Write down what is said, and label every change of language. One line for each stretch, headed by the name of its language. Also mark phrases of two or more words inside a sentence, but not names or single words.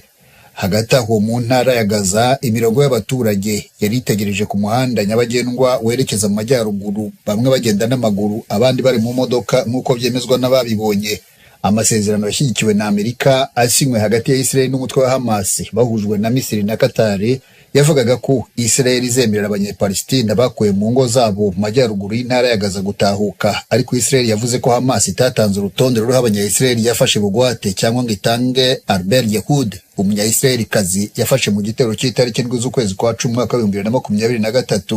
Kinyarwanda: Hagati aho mu ntara ya Gaza, imirongo y'abaturage yari itegereje ku muhanda nyabagendwa werekeza mu majyaruguru, bamwe bagenda n'amaguru abandi bari mu modoka nk'uko byemezwa n'ababibonye. Amasezerano yashyigikiwe na Amerika asinywe hagati ya Israel n'umutwe wa Hamas bahujwe na Misiri na Qatar yavugaga ko Israel izemerera abanyepalestina bakuwe mu ngo zabo mu majyaruguru y'intara ya Gaza gutahuka, ariko Israel yavuze ko Hamas itatanze urutonde ruriho abanya-Israel yafashe bugwate cyangwa ngo itange Albert Yehud, umunya-Israelikazi yafashe mu gitero cy'itariki ndwi z'ukwezi kwa 10 mwaka wa 2023.